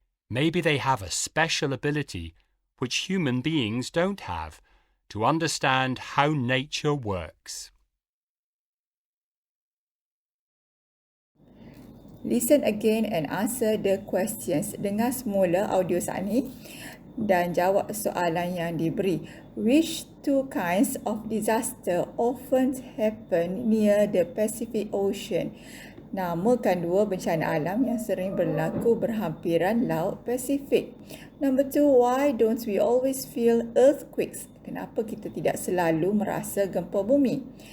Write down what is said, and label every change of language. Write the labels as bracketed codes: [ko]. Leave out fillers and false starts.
[en] Maybe they have a special ability which human beings don't have to understand how nature works. Listen again and answer the questions. [ms] Dengar semula audio saat ini dan jawab soalan yang diberi. [en] Which two kinds of disaster often happen near the Pacific Ocean? [ms] Namakan 2 bencana alam yang sering berlaku berhampiran Laut Pasifik. [en] Number 2, why don't we always feel earthquakes? [ms] Kenapa kita tidak selalu merasa gempa bumi?